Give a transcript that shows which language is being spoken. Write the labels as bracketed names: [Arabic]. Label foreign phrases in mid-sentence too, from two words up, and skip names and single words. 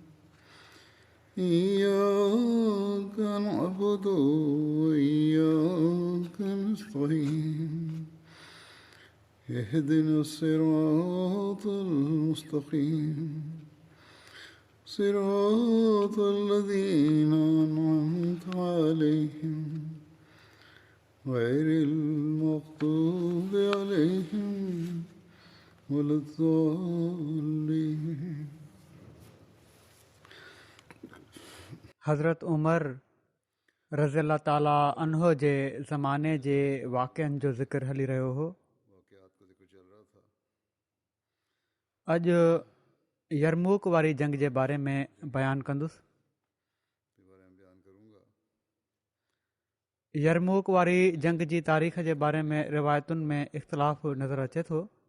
[Arabic] إياك نعبد وإياك نستعين اهدنا الصراط المستقيم صراط الذين أنعمت عليهم غير المغضوب عليهم ولا الضالين. [Sindhi] हज़रत उमर [Arabic] رضي الله تعالى عنه [Sindhi] जे ज़माने जे वाक़िअनि जो ज़िक्र हली रहियो हो। अॼु यरमूक वारी जंग जे बारे में बयानु कंदुसि। यरमूक वारी जंग जी तारीख़ जे बारे में रिवायतुनि में इख़्तिलाफ़ नज़र अचे थो।